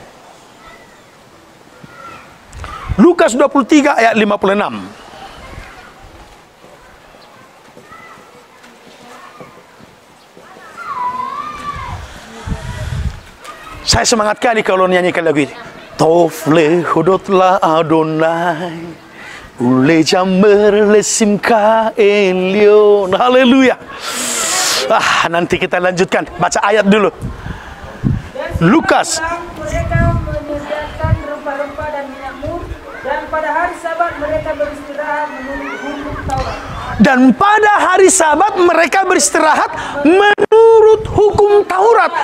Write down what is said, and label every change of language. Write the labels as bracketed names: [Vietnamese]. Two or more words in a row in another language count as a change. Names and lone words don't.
[Indonesian] Lukas 23 ayat 56. Saya semangat kali kalau nyanyikan lagu ini. [Hebrew] טוב להודות לאדוני, ולזמר לשמך עליון. [Indonesian] Haleluya. Nanti kita lanjutkan. Baca ayat dulu. Lukas. Mereka menyediakan rempah-rempah dan minyak mur, dan pada hari Sabat mereka beristirahat menurut hukum Taurat. Dan pada hari Sabat mereka beristirahat menurut hukum Taurat.